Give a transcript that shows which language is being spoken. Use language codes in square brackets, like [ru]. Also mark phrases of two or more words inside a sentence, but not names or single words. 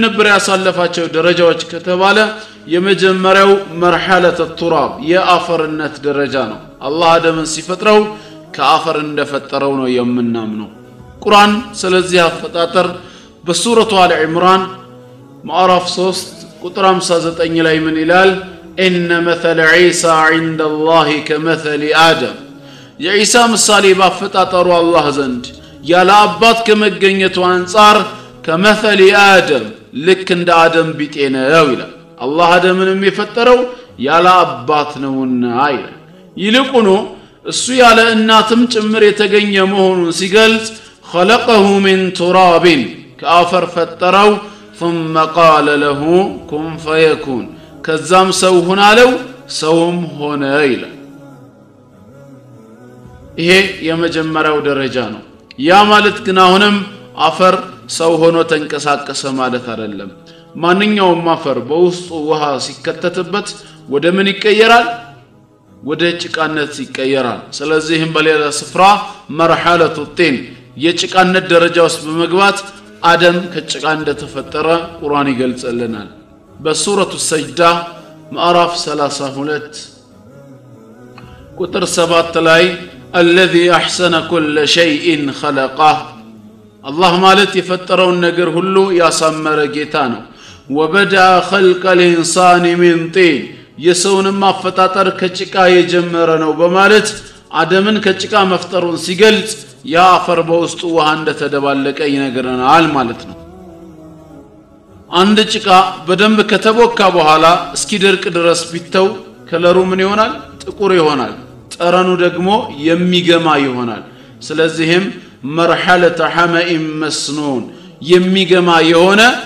[am] ነበር ያሳለፋቸው ደረጃዎች ከተባለ የመጀመሪያው [ar] مرحلة تراب [am] የአፈርነት ደረጃ ነው አላህ አደምን ሲፈጥረው ከአፈር እንደፈጠረው ነው የምናምነው ቁርአን ስለዚህ አፈጣጠር በሱረቱ አለ ኢምራን ምዕራፍ 3 ቁጥር 59 ላይ ምን ይላል [ar] ان مثل عيسى عند الله كمثل ادم [am] የኢሳ ምሳሌ ባፈጣጠሩ አላህ ዘንድ ያለ አባት ከመገኘቱ አንፃር [ar] كمثل ادم [am] ልክ እንደ አደም ቢጤ ነው ይላል አላህ አደምንም የፈጠረው ያለ አባት ነውና ይላል ይልቁኑ እሱ ያለ እናትም ጭምር የተገኘ መሆኑን ሲገልጽ [ar] خلقه من تراب [am] ከአፈር ፈጠረው [ar] ثم قال له كن فيكون [am] ከዛም ሰው ሆነ አለው ሰውም ሆነ ይላል ይሄ የመጀመሪያው ደረጃ ነው ያ ማለት ግን አሁንም አፈር ሰው ሆኖ ተንቀሳቀሰ ማለት አይደለም ማንኛውም አፈር በውስጡ ውሃ ሲከተትበት ወደ ምን ይቀየራል ወደ ጭቃነት ይቀየራል ስለዚህም በሌላ ስፍራ [ar] مرحلة طين [am] የጭቃነት ደረጃ ውስጥ በመግባት አደም ከጭቃ እንደተፈጠረ ቁርአን ይገልጽልናል በሱረቱ ሰጅዳ ምዕራፍ 32 ቁጥር 7 ላይ [ar] الذي احسن كل شيء خلقه الله [am] ማለት የፈጠረውን ነገር ሁሉ ያሳመረ ጌታ ነው [ar] وبدا خلق الانسان من طين [am] የሰውንም አፈጣጠር ከጭቃ የጀመረ ነው በማለት አደምን ከጭቃ መፍጠሩን ሲገልጽ ያ አፈር በውስጡ ውሃ እንደተደባለቀ ይነግረናል ማለት ነው አንድ ጭቃ በደንብ ከተቦካ በኋላ እስኪደርቅ ድረስ ቢተው ከለሩ ምን ይሆናል ጥቁር ይሆናል ጠረኑ ደግሞ የሚገማ ይሆናል ስለዚህም [ar] مرحلة حمإ مسنون [am] የሚገማ የሆነ